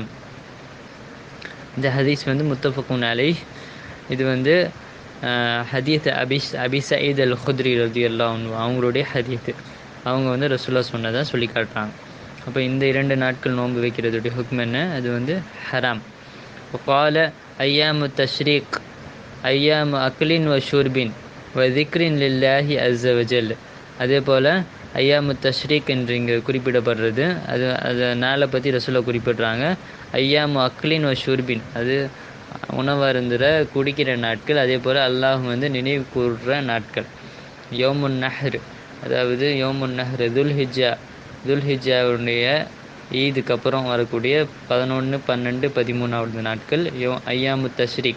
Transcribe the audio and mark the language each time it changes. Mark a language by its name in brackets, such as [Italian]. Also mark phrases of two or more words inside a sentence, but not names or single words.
[Tamil] இந்த ஹதீஸ் வந்து [Arabic] متفق عليه. [Tamil] இது வந்து ஹதீத் அபி சயீத் அல் குத்ரி [Arabic] رضي الله عنه [Tamil] அவங்களுடைய ஹதீத். அவங்க வந்து ரசூலுல்லாஹ் சொன்னதாக சொல்லி காட்டுறாங்க. அப்போ இந்த 2 நாட்கள் நோன்பு வைக்கிறதுடைய ஹுக்ம் என்ன? அது வந்து ஹராம். [Arabic] وقال أيام التشريق أيام أكل وشرب وذكر لله عز وجل. [Tamil] அதே போல் [Arabic] أيام التشريق [Tamil] என்று இங்கே குறிப்பிடப்படுறது. அது நாளை பற்றி ரசூலை குறிப்பிட்றாங்க. [Arabic] أيام أكل شرب, [Tamil] அது உணவருந்துகிற குடிக்கிற நாட்கள். அதே போல் அல்லாஹ் வந்து நினைவு கூறுற நாட்கள். [Arabic] يوم النحر, [Tamil] அதாவது [Arabic] يوم النحر [Tamil] துல்ஹிஜாவுடைய ஈதுக்கு அப்புறம் வரக்கூடிய 11, 12, 13வது நாட்கள் [Arabic] أيام التشريق.